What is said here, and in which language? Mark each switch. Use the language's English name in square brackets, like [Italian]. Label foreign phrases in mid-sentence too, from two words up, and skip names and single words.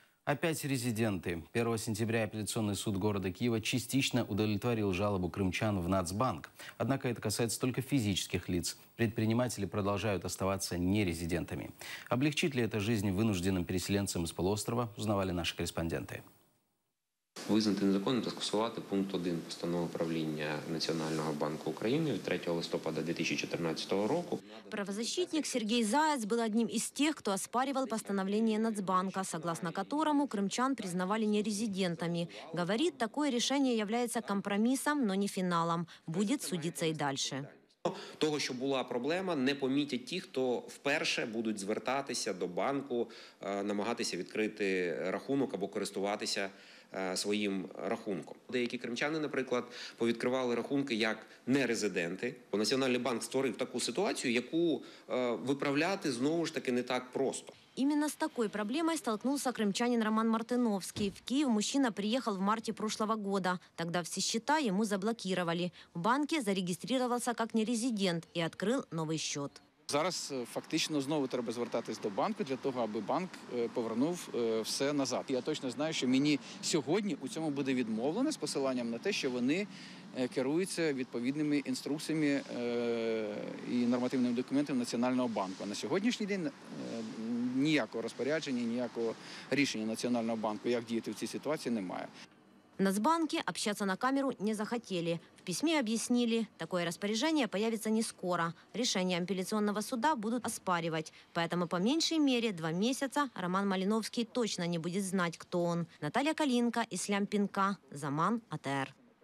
[Russian] Опять резиденты. 1 сентября апелляционный суд города Киева частично удовлетворил жалобу крымчан в Нацбанк. Однако это касается только физических лиц. Предприниматели продолжают оставаться нерезидентами. Облегчит ли это жизнь вынужденным переселенцам из полуострова, узнавали наши корреспонденты. [Ukrainian] Визнати незаконним та скасувати пункт 1 постанови правління Національного банку України від 3 листопада 2014 року. [Russian] Правозащитник Сергей Заяц был одним из тех, кто оспаривал постановление Нацбанка, согласно которому крымчан признавали нерезидентами. Говорит, такое решение является компромиссом, но не финалом. Будет судиться и дальше. [Ukrainian] Того, що була проблема, не помітять ті, хто вперше будуть звертатися до банку, намагатися відкрити рахунок або користуватися своїм рахунком. Деякі кримчани, наприклад, повідкривали рахунки як нерезиденти. Національний банк створив таку ситуацію, яку виправляти знову ж таки не так просто. [Russian] Именно с такой проблемой столкнулся крымчанин Роман Мартыновский. В Киев мужчина приехал в марте прошлого года. Тогда все счета ему заблокировали. В банке зарегистрировался как нерезидент и открыл новый счет. [Ukrainian] Зараз фактично знову треба звертатись до банку для того, аби банк повернув все назад. Я точно знаю, що мені сьогодні у цьому буде відмовлено з посиланням на те, що вони керуються відповідними інструкціями і нормативними документами Національного банку. А на сьогоднішній день ніякого розпорядження, ніякого рішення Національного банку, як діяти в цій ситуації, немає. [Russian] В Нацбанке общаться на камеру не захотели. В письме объяснили, такое распоряжение появится не скоро. Решение апелляционного суда будут оспаривать. Поэтому по меньшей мере 2 месяца Роман Малиновский точно не будет знать, кто он. Наталья Калинка, Ислам Пинка, Заман, АТР.